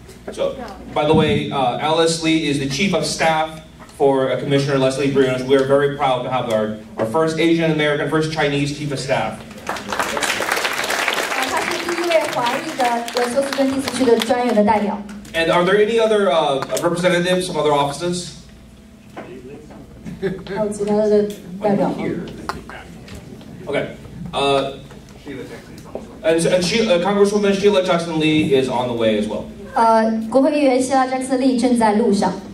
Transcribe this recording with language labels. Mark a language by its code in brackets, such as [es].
[en] So, by the way, Alice Lee is the Chief of Staff for Commissioner Leslie Briones. We are very proud to have our first Asian American, first Chinese Chief of Staff. [zh] 他是第1位华裔的休斯顿第4区的专员的代表。 [en] And are there any other representatives from other offices? [zh] 还有其他的代表吗？ [en] Okay. And Congresswoman Sheila Jackson Lee is on the way as well. [zh] 国会议员希拉·詹克森利正在路上。